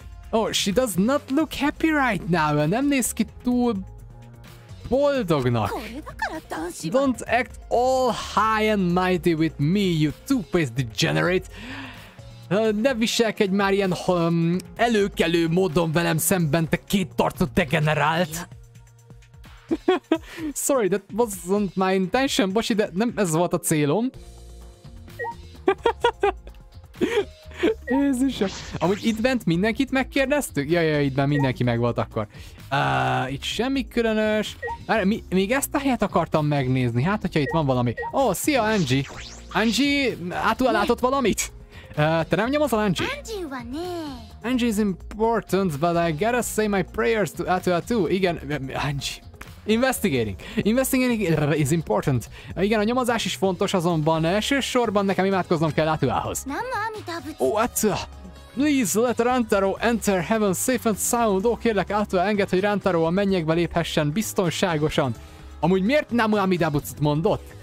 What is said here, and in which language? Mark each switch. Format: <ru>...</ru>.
<en>Oh, she does not look happy right now.</en> <hu>Nem néz ki túl boldognak.</hu> <en>Don't act all high and mighty with me, you two-faced degenerate.</en> <hu>Ne viselkedj már ilyen előkelő módon velem szemben, te kéttarcú degenerált.</hu> <en>Sorry, that wasn't my intention,</en> <hu>bocsi, de nem ez volt a célom. Jézusom. Amúgy itt bent mindenkit megkérdeztük? Ja, itt bent mindenki meg volt akkor. Itt semmi különös. Még ezt a helyet akartam megnézni, hát hogyha itt van valami. Oh, szia Angie. Angie, látott valamit? Te nem nyomozol, Angie?</hu> <en>Angie is important, but I gotta say my prayers to Atua too. Igen, Angie. Investigating is important.</en> <hu>Igen, a nyomozás is fontos, azonban elsősorban nekem imádkoznom kell Atuához. Oh, Atua!</hu> <en>Please let Rantaro enter heaven safe and sound.</en> <hu>Ó, kérlek, Atua, engedd, hogy Rantaro a mennyekbe léphessen biztonságosan. Amúgy miért Namu Amidabucot mondott?</hu>